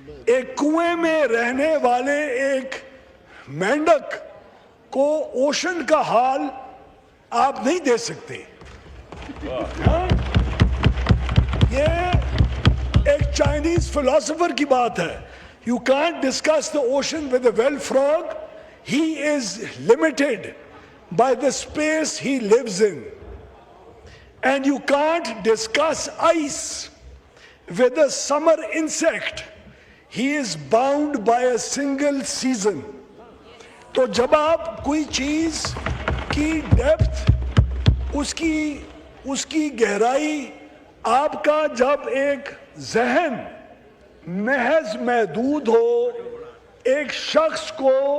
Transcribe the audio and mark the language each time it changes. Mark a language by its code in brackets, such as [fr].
[hi] एक कुएं में रहने वाले एक मेंढक को ओशन का हाल आप नहीं दे सकते। ये एक चाइनीज फिलोसोफर की बात है। [en] You can't discuss the ocean with a well frog. He is limited by the space he lives in. And you can't discuss ice with a summer insect. He is bound by a single season. [hi] तो जब आप कोई चीज की depth उसकी गहराई आपका जब एक जहन महज महदूद हो, एक शख्स को